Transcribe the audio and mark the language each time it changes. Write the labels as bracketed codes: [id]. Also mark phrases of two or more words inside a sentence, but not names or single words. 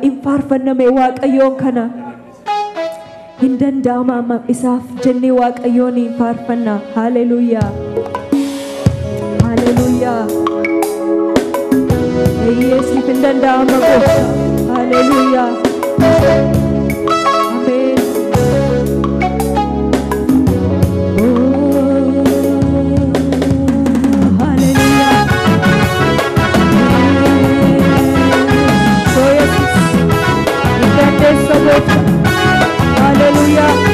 [om] Hin faarfanname Waaqayyoon kana. Hin danda'ama amma isaaf jennee Waaqayyoon hin faarfanna. Haleluuyaa. Haleluuyaa. Yesuus hin danda'ama gooftaa. Haleluuyaa. Amen. [en] Oh, hallelujah. Oh, yes. In the name of God. Hallelujah.